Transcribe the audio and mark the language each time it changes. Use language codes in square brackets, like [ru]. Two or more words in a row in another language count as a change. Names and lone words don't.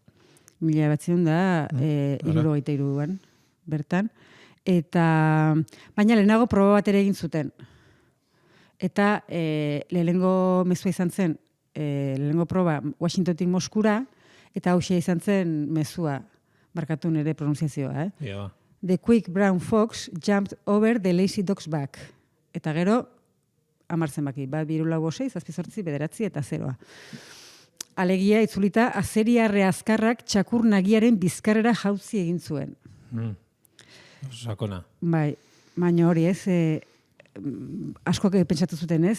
[eu] 1973an, bertan. Baina lehenago proba bat ere egin zuten. Eta lehenengo mezua izan zen, lehenengo proba Washingtonetik Moskura, eta hausia izan zen mezua, barkatu nire pronunziazioa. [en] The quick brown fox jumped over the lazy dog's back. [eu] Eta gero, 10 zenbaki, 1, 2, 4, 6, 7, 8, 9 eta 0. Alegia, itzulita, azeriarre azkarrak txakur nagiaren bizkarrera jauzi egin zuen. Sakona. Bai, baina hori ez, askoak pentsatu zuten ez.